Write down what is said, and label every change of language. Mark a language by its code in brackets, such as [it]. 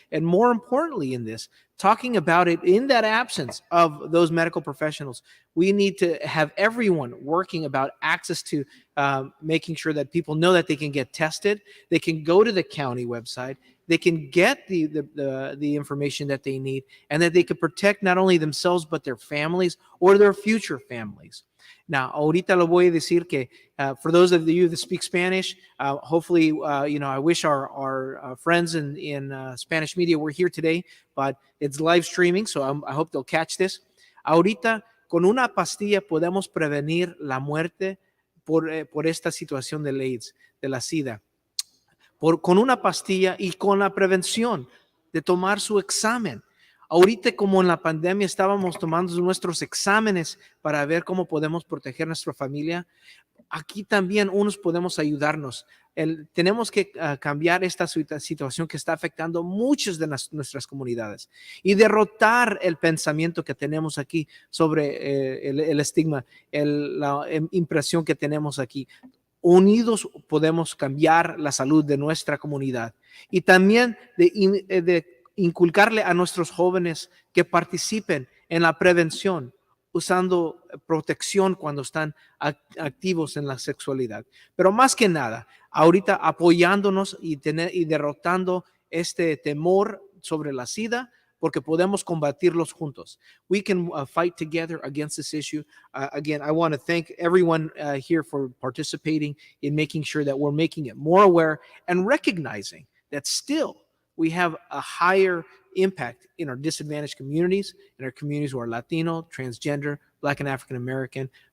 [en] And more importantly in this, talking about it in that absence of those medical professionals, we need to have everyone working about access to making sure that people know that they can get tested, they can go to the county website, they can get the information that they need, and that they can protect not only themselves but their families or their future families. Now, [es] ahorita lo voy a decir que [en] for those of you that speak Spanish, hopefully, I wish our friends in Spanish media were here today, but it's live streaming, so I hope they'll catch this. [es] Ahorita, con una pastilla podemos prevenir la muerte por esta situación del AIDS, de la SIDA. Con una pastilla y con la prevención de tomar su examen. Ahorita, como en la pandemia estábamos tomando nuestros exámenes para ver cómo podemos proteger a nuestra familia, aquí también unos podemos ayudarnos. Tenemos que cambiar esta situación que está afectando muchas de nuestras comunidades y derrotar el pensamiento que tenemos aquí sobre el estigma, la impresión que tenemos aquí. Unidos podemos cambiar la salud de nuestra comunidad y también de inculcarle a nuestros jóvenes que participen en la prevención, usando protección cuando están activos en la sexualidad. Pero más que nada, ahorita apoyándonos y derrotando este temor sobre la SIDA, porque podemos combatirlos juntos. [en] We can fight together against this issue. Again, I want to thank everyone here for participating in making sure that we're making it more aware and recognizing that still we have a higher impact in our disadvantaged communities, in our communities who are Latino, transgender, Black and African American.